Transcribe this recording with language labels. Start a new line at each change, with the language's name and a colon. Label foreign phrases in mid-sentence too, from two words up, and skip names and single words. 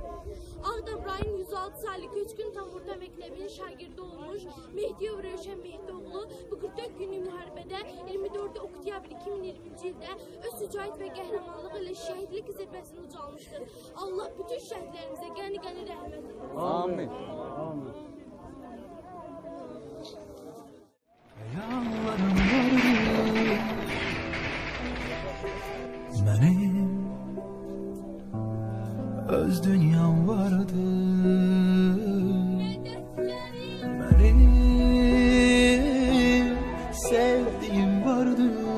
Azerbaijani: Ağdam rayon 106 saylı Köçkün tam orta məktəbinin şagirdi olmuş Mehdi Övrəşən Mehdioğlu bu 44 günlük müharibədə 24 oktyabr 2020-ci ildə öz şücaət və qəhrəmanlığı ilə şəhidlik zirvəsini ucalmışdır. Allah bütün şəhidlərimizə qəni-qəni rəhmət eylesin. Amin. Amin.
Turkish: Benim öz dünyam vardı. Benim sevdiğim vardı.